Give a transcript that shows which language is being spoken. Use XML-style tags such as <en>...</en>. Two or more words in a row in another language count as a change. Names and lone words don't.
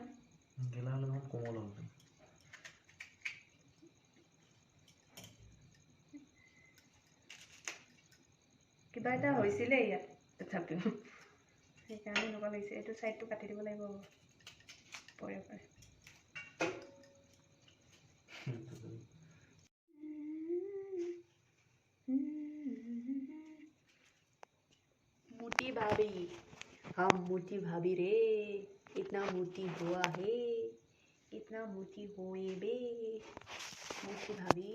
<as>গেলা হ'লে দেখোন কোমল হ'ল। কিবা এটা হৈছিলে ইয়াত, তথাপিও সেইকাৰণে এনেকুৱা লাগিছে। এইটো ছাইডটো কাটি দিব লাগিব, পৰে পৰে।</as> <hi>मोटी भाभी, हम मोटी भाभी रे, इतना मोटी हुआ है, इतना मोटी हुए बे, मोटी भाभी।</hi>